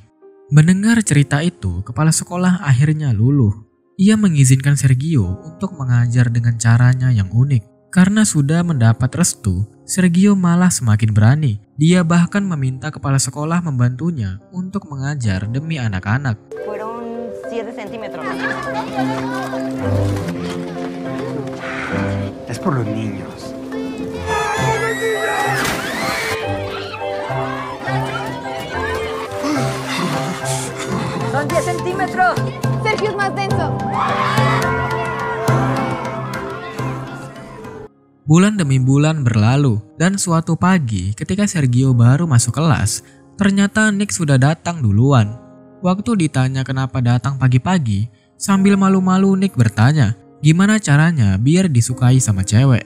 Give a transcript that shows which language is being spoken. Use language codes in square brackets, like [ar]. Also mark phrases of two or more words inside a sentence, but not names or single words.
[id] Mendengar cerita itu, kepala sekolah akhirnya luluh. Ia mengizinkan Sergio untuk mengajar dengan caranya yang unik. Karena sudah mendapat restu, Sergio malah semakin berani. Dia bahkan meminta kepala sekolah membantunya untuk mengajar demi anak-anak. [es] Fueron 7 centímetros. Es por los niños. Son 10 centímetros. Sergio es más denso. [id] Bulan demi bulan berlalu, dan suatu pagi ketika Sergio baru masuk kelas, ternyata Nick sudah datang duluan. Waktu ditanya kenapa datang pagi-pagi, sambil malu-malu Nick bertanya, gimana caranya biar disukai sama cewek.